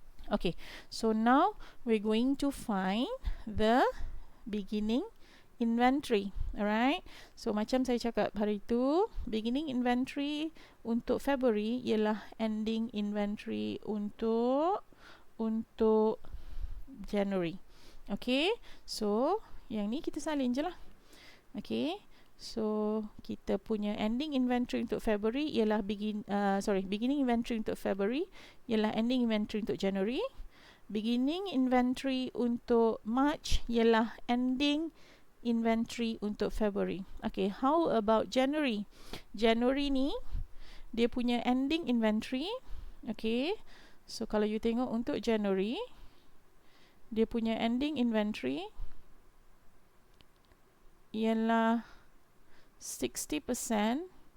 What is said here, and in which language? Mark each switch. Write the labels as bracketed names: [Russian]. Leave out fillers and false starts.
[English] Okay, so now we're going to find the beginning inventory. [Malay] Alright, so macam saya cakap hari tu, beginning inventory untuk February ialah ending inventory untuk January. Okay, so yang ni kita salin je lah. Okay, so kita punya ending inventory untuk February ialah beginning inventory untuk February ialah ending inventory untuk January. Beginning inventory untuk March ialah ending inventory untuk February. [English] Okay, how about January? [Malay] January ni dia punya ending inventory. Okay, so kalau you tengok untuk January, dia punya ending inventory ialah 60%.